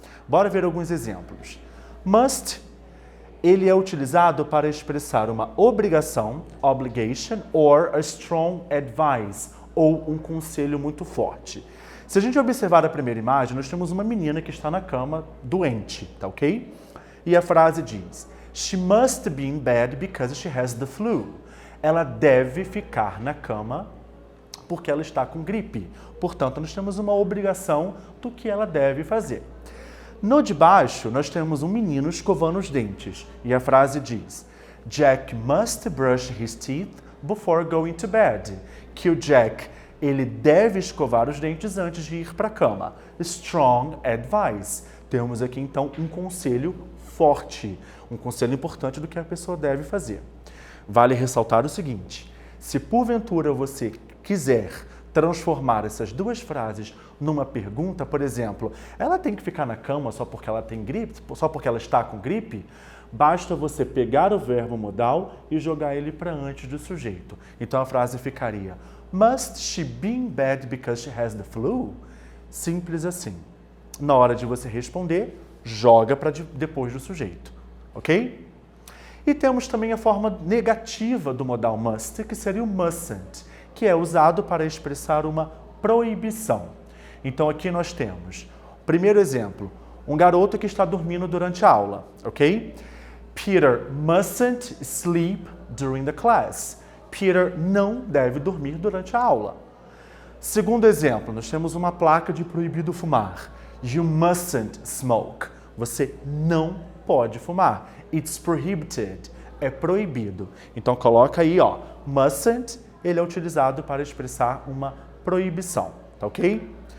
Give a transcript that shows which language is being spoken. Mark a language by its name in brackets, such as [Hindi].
[Portuguese] Bora ver alguns exemplos. Must, ele é utilizado para expressar uma obrigação, [English] obligation, or a strong advice, [Portuguese] ou um conselho muito forte. Se a gente observar a primeira imagem, nós temos uma menina que está na cama doente, tá ok? E a frase diz, [English] she must be in bed because she has the flu. [Portuguese] Ela deve ficar na cama porque ela está com gripe. Portanto, nós temos uma obrigação do que ela deve fazer. No de baixo, nós temos um menino escovando os dentes. [English] E a frase diz, Jack must brush his teeth before going to bed. [Portuguese] Que o Jack, ele deve escovar os dentes antes de ir para a cama. [English] Strong advice. [Portuguese] Temos aqui, então, um conselho forte. Um conselho importante do que a pessoa deve fazer. Vale ressaltar o seguinte, se porventura você quiser transformar essas duas frases numa pergunta, por exemplo, ela tem que ficar na cama só porque ela tem gripe, só porque ela está com gripe? Basta você pegar o verbo modal e jogar ele para antes do sujeito. Então a frase ficaria, [English] must she be in bed because she has the flu? [Portuguese] Simples assim. Na hora de você responder, joga para depois do sujeito, ok? E temos também a forma negativa do modal must, que seria o mustn't, que é usado para expressar uma proibição. Então aqui nós temos, primeiro exemplo, um garoto que está dormindo durante a aula, ok? [English] Peter mustn't sleep during the class. [Portuguese] Peter não deve dormir durante a aula. Segundo exemplo, nós temos uma placa de proibido fumar. [English] You mustn't smoke. [Portuguese] Você não pode fumar. [English] It's prohibited. [Portuguese] É proibido. Então coloca aí, ó, mustn't, ele é utilizado para expressar uma proibição, tá ok?